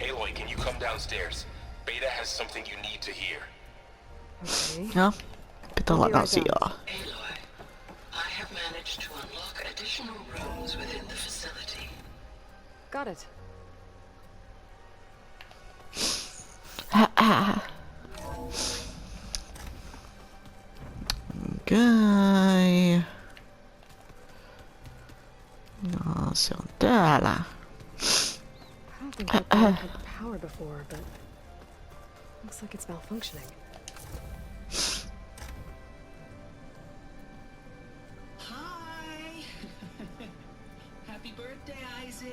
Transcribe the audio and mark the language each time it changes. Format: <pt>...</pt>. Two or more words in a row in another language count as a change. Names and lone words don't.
<en>Aloy, can you come downstairs? Beta has something you need to hear.</en> <fi>Ja, pitää olla asiaa.</fi> <en>Aloy, I have managed to unlock additional rooms within the facility. Got it.</en> <fi>Okei. No, se on täällä.</fi> <en>I don't think that plant had power before, but looks like it's malfunctioning. Hi! Happy birthday, Isaac.</en>